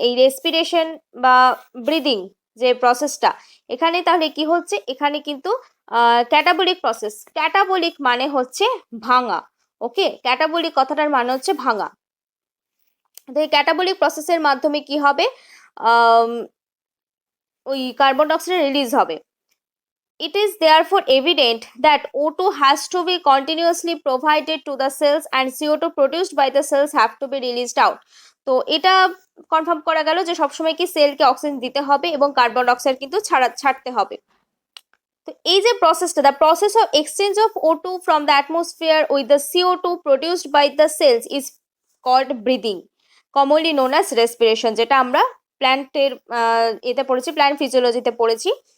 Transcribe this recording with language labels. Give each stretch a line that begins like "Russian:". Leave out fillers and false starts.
Bangla: এই রেসপিরেশন বা ব্রিদিং যে প্রসেসটা, এখানে তাহলে কি হচ্ছে, এখানে কিন্তু ক্যাটাবলিক প্রসেস, ক্যাটাবলিক মানে হচ্ছে ভাঙা। ওকে, ক্যাটাবলিক কথাটার মানে হচ্ছে ভাঙা। তো এই ক্যাটাবলিক প্রসেসের মাধ্যমে কি হবে, ওই কার্বন ডাইঅক্সাইড রিলিজ হবে।
English: It is therefore evident that O2 has to be continuously provided to the cells and CO2 produced by the cells have to be released out.
Bangla: তো এটা কনফার্ম করা গেল যে সবসময় কি সেলকে অক্সিজেন দিতে হবে এবং কার্বন ডাইঅক্সাইড কিন্তু ছাড়তে হবে। তো এই যে প্রসেসটা,
English: the process of exchange of O2 from the atmosphere with the CO2 produced by the cells is called breathing, commonly known as respiration,
Bangla: যেটা আমরা প্ল্যান্টের এতে পড়েছি, প্ল্যান্ট ফিজিওলজিতে পড়েছি।